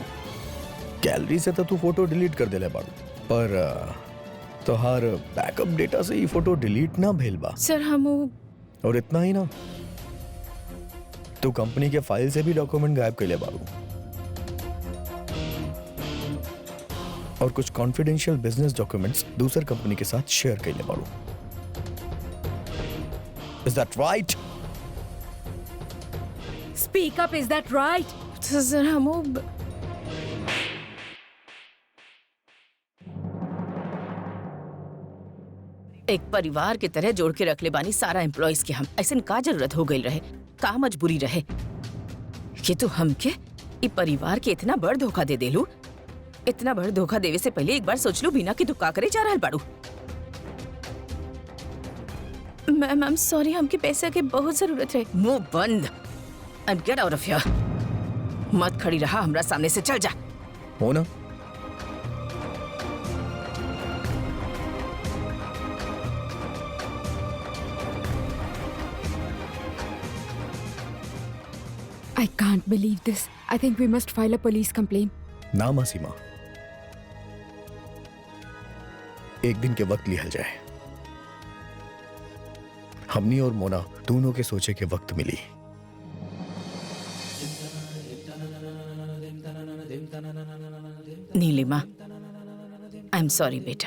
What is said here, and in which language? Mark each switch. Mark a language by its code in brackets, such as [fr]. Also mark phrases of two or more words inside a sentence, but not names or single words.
[bho] गैलरी से तो तू फोटो डिलीट कर देले बाड़ू, पर तोहार [en] backup data [bho] से ये फोटो डिलीट ना भेल बा। सर हम और इतना ही ना, तू कंपनी के फाइल से भी डॉक्यूमेंट गायब कइले बाड़ू और कुछ [en] confidential business documents [bho] दूसर कंपनी के साथ शेयर कइले बाड़ू। [en] Is that right? Speak up, is that right? [bho] सर हम एक परिवार की तरह जोड़ के रख ले बानी सारा एम्प्लॉइज के। हम ऐसे का जरूरत हो गई रहे, का मजबूरी रहे कि तू हमके ई परिवार के इतना बड़ धोखा दे देलू। इतना बड़ धोखा देवे से पहले एक बार सोच लू बिना कि तू का करे जा रहल बाड़ू। [en] ma'am I am sorry, [bho] हमके पैसे की बहुत जरूरत है। मुंह बंद [en] and get out of here. [bho] मत खड़ी रहा हमरा सामने से, चल जा। हो ना? [en] I can't believe this. I think we must file a police complaint. [bho] ना मासी माँ, एक दिन के वक्त लिया जाए। हमनी और मोना दोनों के सोचे के वक्त मिली। [en] नीलिमा, I am sorry बेटा।